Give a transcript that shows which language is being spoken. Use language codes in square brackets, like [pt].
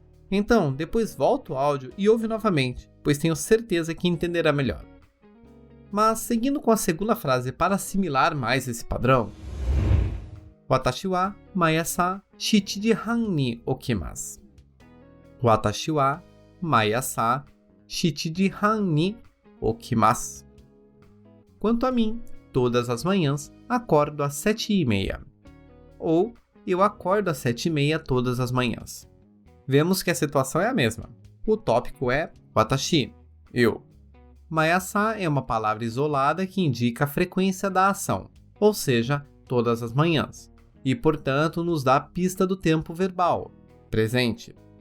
[pt] Então, depois volta o áudio e ouve novamente, pois tenho certeza que entenderá melhor. Mas, seguindo com a segunda frase para assimilar mais esse padrão, [ja] watashi wa maiasa 7 時半に起きます. Watashi wa maiasa 7 時半に起きます. [pt] Quanto a mim, todas as manhãs acordo às 7h30. Ou eu acordo às 7h30 todas as manhãs. Vemos que a situação é a mesma. O tópico é watashi, eu. Maiasa é uma palavra isolada que indica a frequência da ação, ou seja, todas as manhãs, e portanto nos dá a pista do tempo verbal, presente.